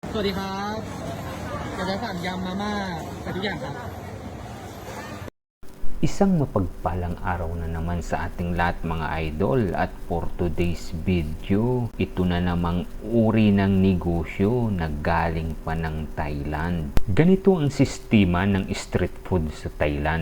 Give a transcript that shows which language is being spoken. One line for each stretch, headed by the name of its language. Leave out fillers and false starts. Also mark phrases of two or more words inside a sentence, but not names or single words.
Thai: สวัสดีครับอยากจะสั่งยำมาม่าไปทุกอย่างครับ
Filipino: Isang mapagpalang araw na naman sa ating lahat mga idol, at
English: for today's video,
Filipino: ito na namang uri ng negosyo na galing pa ng Thailand. Ganito ang sistema ng street food sa Thailand.